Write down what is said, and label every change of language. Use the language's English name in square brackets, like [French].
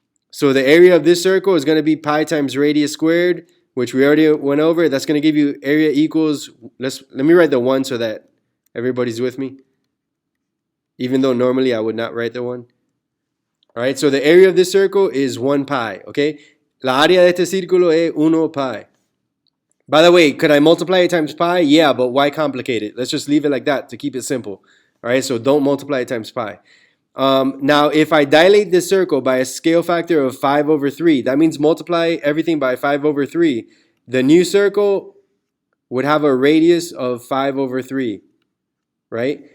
[English] So the area of this circle is going to be pi times radius squared, which we already went over. That's going to give you area equals, let me write the 1 so that everybody's with me. Even though normally I would not write the 1. All right, so the area of this circle is 1 pi, okay? [Spanish] La área de este círculo es 1 pi. [English] By the way, could I multiply it times pi? Yeah, but why complicate it? Let's just leave it like that to keep it simple. All right, so don't multiply it times pi. Now, if I dilate this circle by a scale factor of 5/3, that means multiply everything by 5/3. The new circle would have a radius of 5/3, right?